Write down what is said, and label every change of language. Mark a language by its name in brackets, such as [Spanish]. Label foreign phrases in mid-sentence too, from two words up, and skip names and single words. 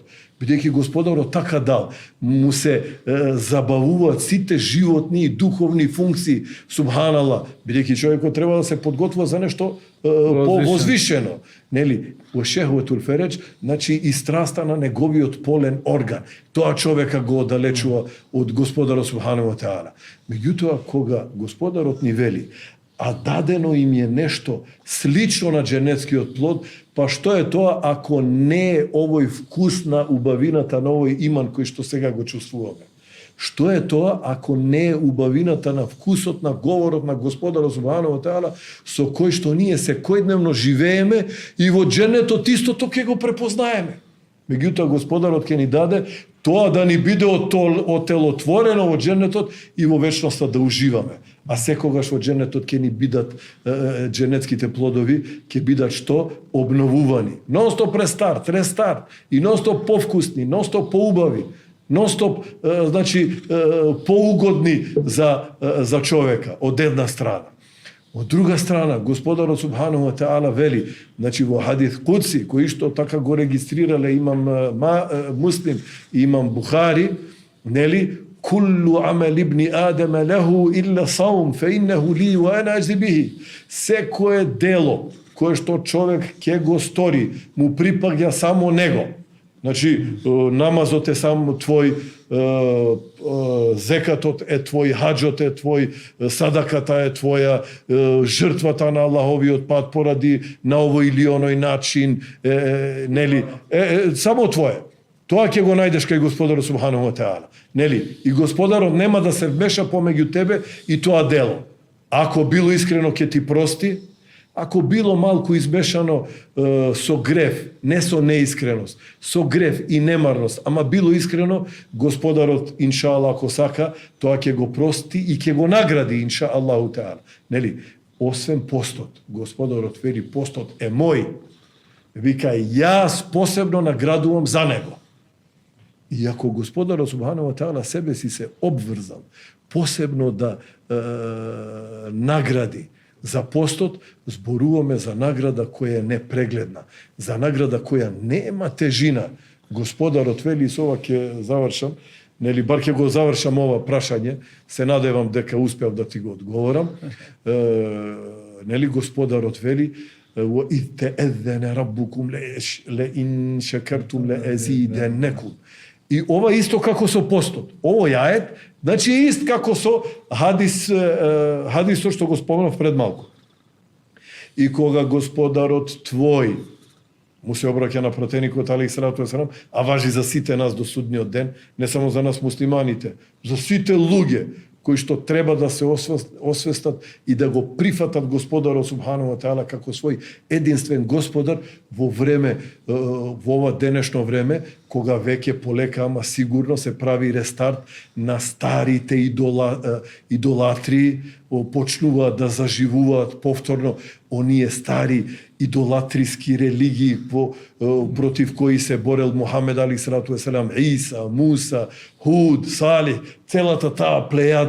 [Macedonian] Бидејќи Господарот така дал, му се забавуваат сите животни и духовни функции, субханалла, бидејќи човекот треба да се подготвува за нешто возвишено. Нели, во [Arabic] شهوة الفرج, [Macedonian] значи и страста на неговиот полен орган. Тоа човека го оддалечува од Господарот [Arabic] سبحانه وتعالى. [Macedonian] Меѓутоа, кога Господарот ни вели, а дадено им е нешто слично на дженетскиот плод, па што е тоа ако не е овој вкус на убавината на овој иман кој што сега го чувствуваме? Што е тоа ако не е убавината на вкусот на говорот на Господарот [Arabic] سبحانه وتعالى [Macedonian] со кој што ние секојдневно живееме и во дженетот истото ќе го препознаеме? Меѓутоа Господарот ќе ни даде тоа да ни биде отелотворено во дженетот и во вечноста да уживаме. А секогаш во дженетот ќе ни бидат дженетските плодови, ќе бидат што? Обновувани. Нонстоп рестарт и нонстоп повкусни, нонстоп поубави, нонстоп значи поугодни за човека од една страна. Од друга страна, Господарот [Arabic] سبحانه وتعالى [Macedonian] вели, значи во [Arabic] حديث قدسي, [Macedonian] кој што така го регистрирале имам Муслим и имам Бухари, нели, [Arabic] كل عمل ابن آدم له إلا الصوم فإنه لي وأنا أجزي به. [Macedonian] Секое дело кое што човек ќе го стори, му припаѓа само него. Значи, намазот е само твој, зекатот е твој, хаџот е твој, садаката е твоја, жртвата на Аллаховиот пат поради на овој или оној начин, нели, само твое. Тоа ќе го најдеш кај Господарот [Arabic] سبحانه وتعالى. [Macedonian] Нели? И Господарот нема да се вмеша помеѓу тебе и тоа дело. Ако било искрено ќе ти прости, ако било малку измешано со грев, не со неискреност, со грев и немарност, ама било искрено, Господарот, иншаалла, ако сака, тоа ќе го прости и ќе го награди, [Arabic] إن شاء الله تعالى. [Macedonian] Нели? освен постот. Господарот вели, постот е мој. Вика, јас посебно наградувам за него. И ако Господарот [Arabic] سبحانه وتعالى [Macedonian] себе си се обврзал посебно да награди за постот, зборуваме за награда која е непрегледна, за награда која нема тежина. Господарот вели, со ова ќе завршам, нели бар ќе го завршам ова прашање, се надевам дека успеав да ти го одговорам. Нели Господарот вели, [Arabic] وَإِذْ تَأَذَّنَ رَبُّكُمْ لَإِنْ شَكَرْتُمْ لَأَزِيدَنَّكُمْ. [Macedonian] И ова исто како со постот. Овој ајет, значи ист како со хадисот што го спомнав пред малку. И кога Господарот твој му се обраќа на пратеникот [Arabic] عليه الصلاة والسلام, [Macedonian] а важи за сите нас до судниот ден, не само за нас муслиманите, за сите луѓе кои што треба да се освестат и да го прифатат Господарот [Arabic] سبحانه وتعالى [Macedonian] како свој единствен Господар во време, во ова денешно време, кога веќе полека, ама сигурно се прави рестарт на старите идолатрии, почнуваат да заживуваат повторно оние стари идолатриски религии против кои се борел Мухамед [Arabic] عليه الصلاة والسلام, [Macedonian] Иса, Муса, Худ, Салих, целата таа плејада.